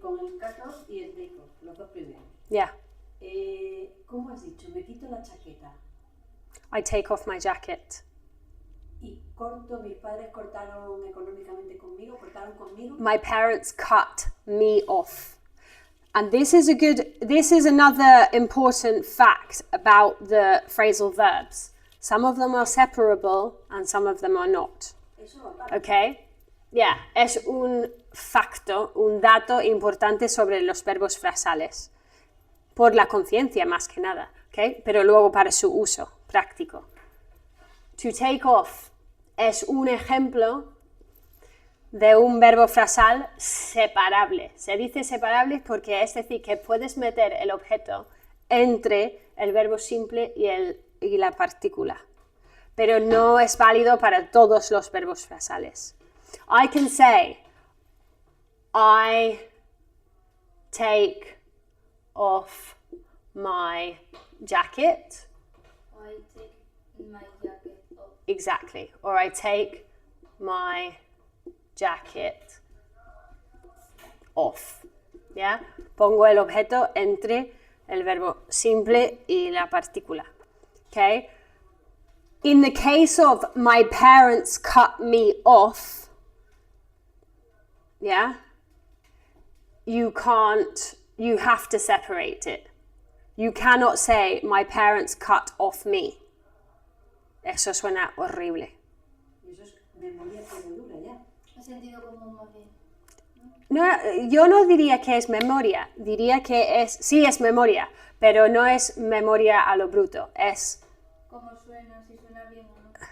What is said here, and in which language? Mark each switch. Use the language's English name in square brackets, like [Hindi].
[Spanish] Con el cut off y el break off, los dos primeros. [English] Yeah. [Spanish] ¿Cómo has dicho? Me quito la chaqueta [English] I take off my jacket. [Spanish] y corto. Mis padres cortaron económicamente conmigo, cortaron conmigo. [English] My parents cut me off. And this is another important fact about the phrasal verbs. Some of them are separable and some of them are not. [Spanish] Eso aparte. Okay? Yeah, es un dato importante sobre los verbos frasales. Por la conciencia más que nada, ¿okay? Pero luego para su uso práctico. To take off es un ejemplo de un verbo frasal separable. Se dice separable porque es decir que puedes meter el objeto entre el verbo simple y la partícula. Pero no es válido para todos los verbos frasales. [English] I can say, I take off my jacket. I take my jacket off. Exactly. Or I take my jacket off. ¿Ya? [Spanish] Pongo el objeto entre el verbo simple y la partícula. [English] Okay? In the case of my parents cut me off, yeah? You have to separate it. You cannot say, my parents cut off me. [Spanish] Eso suena horrible. Y eso es memoria pura y dura ya. He sentido como más bien. No, yo no diría que es memoria, diría que sí es memoria, pero no es memoria a lo bruto, es... ¿Cómo suena? Si suena bien o no.